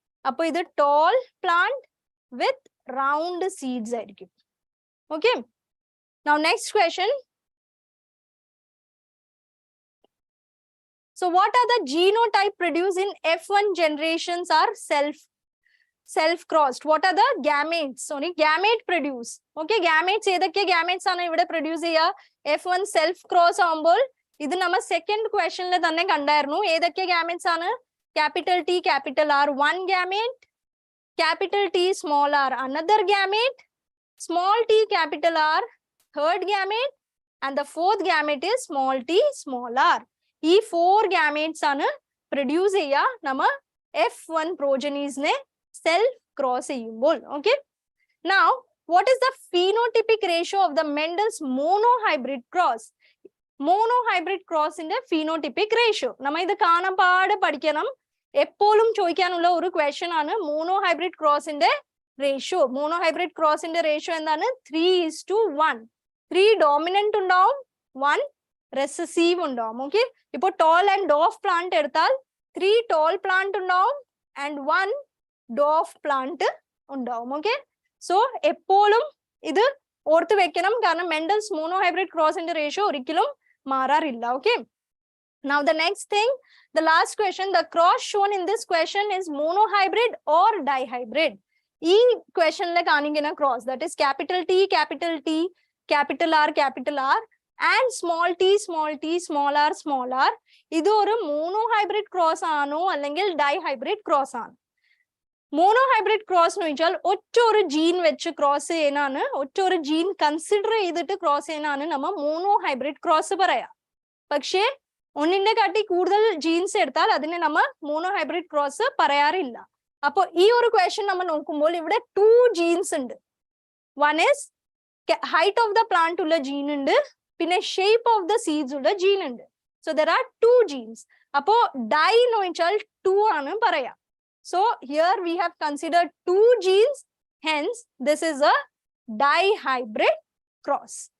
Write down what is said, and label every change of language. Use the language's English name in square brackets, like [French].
[Malayalam] അപ്പോൾ ഇത് [English] tall plant with round seeds [Malayalam] ആയിരിക്കും. [English] Okay. Now next question. So what are the genotype produced in F1 generations are self-crossed. What are the gametes? Sorry, gamete produce. [Malayalam] Okay, gametes ഏതൊക്കെ gametes ആണ് ഇവിടെ produce ചെയ്യുക? F1 self cross ആവുമ്പോൾ ഇത് നമ്മൾ second ക്വസ്റ്റനിൽ തന്നെ കണ്ടായിരുന്നു. ഏതൊക്കെ gametes ആണ്? [English] capital T, capital R, one gamete, capital T, small r, another gamete, small t, capital R, third gamete, and the fourth gamete is small t, small r. [Malayalam] ഈ 4 gametes ആണ് produce ചെയ്യുക നമ്മ F1 progenies നെ self cross ചെയ്യുമ്പോൾ. [English] Okay, now what is the phenotypic ratio of the Mendel's monohybrid cross? [Malayalam] Monohybrid cross ന്റെ phenotypic ratio നമ്മ ഇത് കാണാപ്പാടെ പഠിക്കണം. എപ്പോഴും ചോദിക്കാനുള്ള ഒരു ക്വസ്റ്റ്യൻ ആണ് monohybrid cross ന്റെ ratio. Monohybrid cross ന്റെ ratio എന്താണ്? [English] 3:1. [Malayalam] 3 dominant ഉണ്ടാവും, 1 recessive ഉണ്ടാവും. Okay, ഇപ്പോൾ tall and dwarf plant എടുത്താൽ 3 tall plant ഉണ്ടാവും and 1 dwarf plant ഉണ്ടാവും. Okay, so എപ്പോഴും ഇത് ഓർത്ത് വെക്കണം, കാരണം Mendel's monohybrid cross ന്റെ ratio ഒരിക്കലും മാറാറില്ല. [English] Okay, now the next thing, the last question, the cross shown in this question is monohybrid or dihybrid. [Malayalam] ഈ ക്വസ്റ്റനിലെ കാണിക്കുന്ന cross, [English] that is capital T, capital T, capital R, capital R and small t, small t, small r, [Malayalam] small r, ഇത് ഒരു monohybrid cross ആണോ അല്ലെങ്കിൽ dihybrid cross ആണ്? monohybrid cross എന്ന് വെച്ചാൽ ഒറ്റൊരു ജീൻ വെച്ച് ക്രോസ് ചെയ്യുന്നതാണ്, ഒറ്റൊരു ജീൻ കൺസിഡർ ചെയ്തിട്ട് ക്രോസ് ചെയ്യുന്നതാണ് നമ്മ monohybrid cross പറയാ. പക്ഷേ ഒന്നിന്റെ കാട്ടി കൂടുതൽ ജീൻസ് എടുത്താൽ അതിനെ നമ്മ monohybrid cross പറയാറില്ല. അപ്പോൾ ഈ ഒരു ക്വസ്റ്റ്യൻ നമ്മൾ നോക്കുമ്പോൾ ഇവിടെ 2 ജീൻസ് ഉണ്ട്. [English] one is height of the plant [Malayalam] ഉള്ള ജീൻ ഉണ്ട്, പിന്നെ [English] shape of the seeds [Malayalam] ഉള്ള [English] gene [Malayalam] ഉണ്ട്. [English] So there are 2 genes. [Malayalam] അപ്പോ di എന്ന് വെച്ചാൽ 2 ആണ് പറയാം. [English] So here we have considered 2 genes. Hence, this is a dihybrid cross.